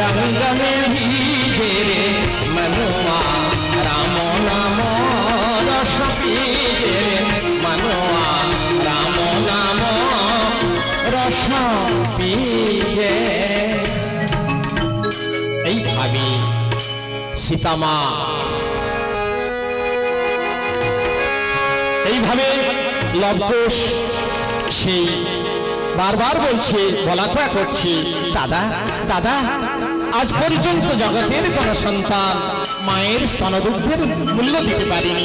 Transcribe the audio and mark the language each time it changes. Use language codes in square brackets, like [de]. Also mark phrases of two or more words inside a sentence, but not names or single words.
[hi] गंगा में भीजे रे मनुआ राम नाम रस पीजे रे मनुआ राम नाम रस पीजे। [bn] এই ভাবে সীতামা এইভাবে লবকুশ সেই বারবার বলছে, বলাকয়া করছে, দাদা দাদা আজ পর্যন্ত জগতের কোন সন্তান মায়ের স্তনদুগ্ধের মূল্য দিতে পারেনি।